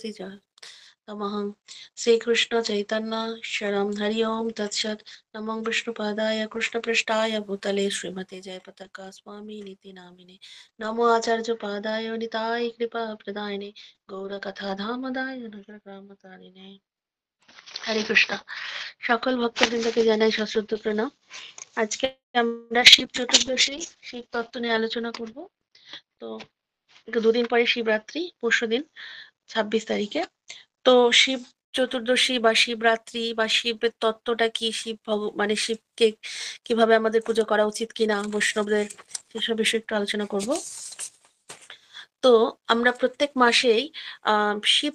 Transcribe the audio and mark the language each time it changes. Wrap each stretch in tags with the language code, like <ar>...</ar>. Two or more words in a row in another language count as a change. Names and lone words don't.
<sa>तमहं श्रीकृष्ण चैतन्य शरणं हरि ओम तत्सत् नमो विष्णुपादाय कृष्णपृष्ठाय भूतले श्रीमते जयपताका स्वामी नीति नामिने नमो आचार्य पादाय निताय कृपा प्रदायिने गौरकथा धामदाय नगरग्रामतारिणे</sa> <bn>হরে কৃষ্ণ সকল ভক্তবৃন্দকে জানাই সশ্রদ্ধ প্রণাম আজকে আমরা শিব চতুর্দশী শিব তত্ত্ব নিয়ে আলোচনা করব তো দুদিন পরে শিবরাত্রি পরশুদিন 26 তারিখে তো শিব চতুর্দশী বা শিবরাত্রি বা শিবের তত্ত্বটা কি শিব মানে শিবকে কিভাবে আমাদের পুজো করা উচিত কিনা বৈষ্ণবদের সেসব বিষয়ে একটু আলোচনা করব তো আমরা প্রত্যেক মাসেই শিব</bn>